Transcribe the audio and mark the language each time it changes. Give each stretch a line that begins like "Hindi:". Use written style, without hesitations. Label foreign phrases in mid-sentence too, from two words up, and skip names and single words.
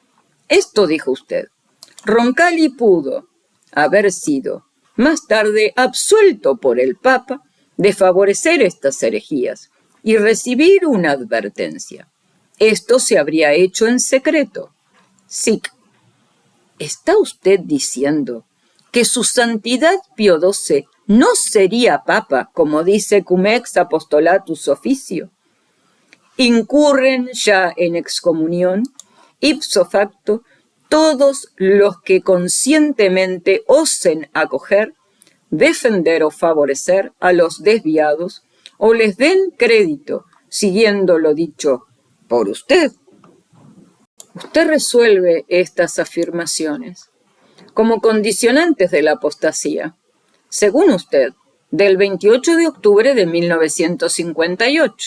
Spanish: Esto dijo usted: Roncalli pudo haber sido más tarde absuelto por el Papa de favorecer estas herejías y recibir una advertencia. Esto se habría hecho en secreto. Sic. ¿Está usted diciendo que su santidad Pío XII no sería papa, como dice Cum ex apostolatus officio? Incurren ya en excomunión,
Latin: ipso facto,
Spanish: todos los que conscientemente osen acoger, defender o favorecer a los desviados o les den crédito, siguiendo lo dicho por usted. Usted resuelve estas afirmaciones como condicionantes de la apostasía, según usted, del 28 de octubre de 1958.